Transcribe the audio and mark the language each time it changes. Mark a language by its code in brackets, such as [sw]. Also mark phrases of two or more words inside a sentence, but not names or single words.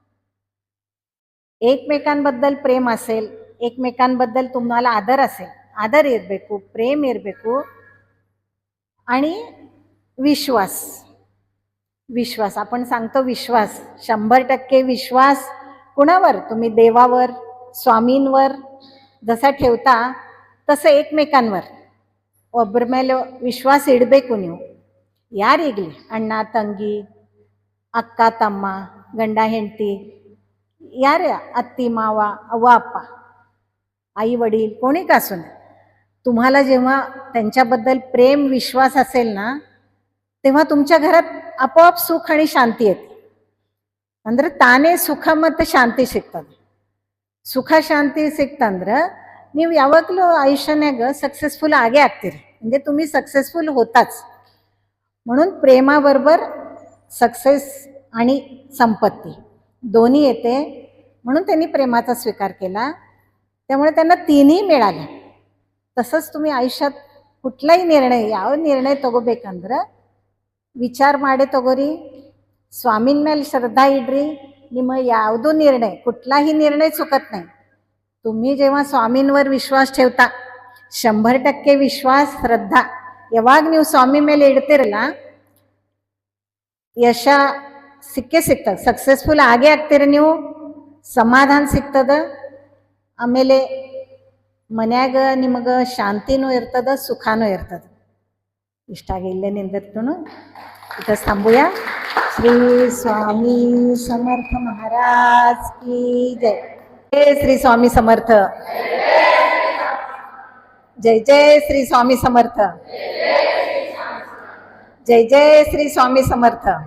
[mr] एकमेकांबद्दल प्रेम असेल, एकमेकांबद्दल तुम्हाला आदर [kn] ಇರಬೇಕು, प्रेम ಇರಬೇಕು. [mr] आणि विश्वास आपण सांगतो, विश्वास 100% विश्वास कुणावर, तुम्ही देवावर, स्वामींवर जसा ठेवता तसं एकमेकांवर [kn] ಒಬ್ಬರ ಮೇಲೆ ವಿಶ್ವಾಸ ಇಡಬೇಕು ನೀವು. ಯಾರಿಗಲಿ, ಅಣ್ಣ ತಂಗಿ, ಅಕ್ಕ ತಮ್ಮ, ಗಂಡ ಹೆಂಡತಿ, ಯಾರೇ, [mr] अत्ती मावा, अव्वा अप्पा, आई वडील, कोणी का असून, तुम्हाला जेव्हा त्यांच्याबद्दल प्रेम, विश्वास असेल ना, तेव्हा तुमच्या घरात आपोआप सुख आणि शांती येते. [kn] ಅಂದ್ರೆ ತಾನೇ ಸುಖ ಮತ್ತು ಶಾಂತಿ ಸಿಗ್ತದೆ. ಸುಖ ಶಾಂತಿ ಸಿಕ್ತಂದ್ರೆ ನೀವು ಯಾವಾಗಲೂ ಆಯುಷ್ಯನಾಗ सक्सेसफुल ಆಗೇ ಆಗ್ತೀರಿ, [mr] म्हणजे तुम्ही सक्सेसफुल होताच. म्हणून प्रेमाबरोबर सक्सेस आणि संपत्ती दोन्ही येते. म्हणून त्यांनी प्रेमाचा स्वीकार केला, त्यामुळे त्यांना तिन्ही मिळाले. तसंच तुम्ही आयुष्यात कुठलाही निर्णय, [kn] ಯಾವ ನಿರ್ಣಯ ತಗೋಬೇಕಂದ್ರೆ ವಿಚಾರ ಮಾಡಿ ತಗೋರಿ, ಸ್ವಾಮಿನ ಮೇಲೆ ಶ್ರದ್ಧಾ ಇಡ್ರಿ. ನಿಮ್ಮ ಯಾವುದೂ ನಿರ್ಣಯ, [mr] कुठलाही निर्णय चुकत नाही. तुम्ही जेव्हा स्वामींवर विश्वास ठेवता, [kn] 100% ವಿಶ್ವಾಸ, ಶ್ರದ್ಧಾ ಯಾವಾಗ ನೀವು ಸ್ವಾಮಿ ಮೇಲೆ ಇಡ್ತಿರಲ್ಲ, ಯಶ ಸಿಗ್ತದೆ, ಸಕ್ಸಸ್ಫುಲ್ ಆಗೇ ಆಗ್ತೀರಿ ನೀವು. ಸಮಾಧಾನ ಸಿಗ್ತದೆ, ಆಮೇಲೆ ಮನ್ಯಾಗ ನಿಮಗೆ ಶಾಂತಿನೂ ಇರ್ತದೆ, ಸುಖನೂ ಇರ್ತದೆ. ಇಷ್ಟಾಗಿ ಇಲ್ಲೇ ನಿಂದಿರ್ತನು, [mr] इथं थांबूया. श्री स्वामी समर्थ महाराज की जय. जय श्री स्वामी समर्थ. जय जय श्री स्वामी समर्थ. जय जय श्री स्वामी समर्थ.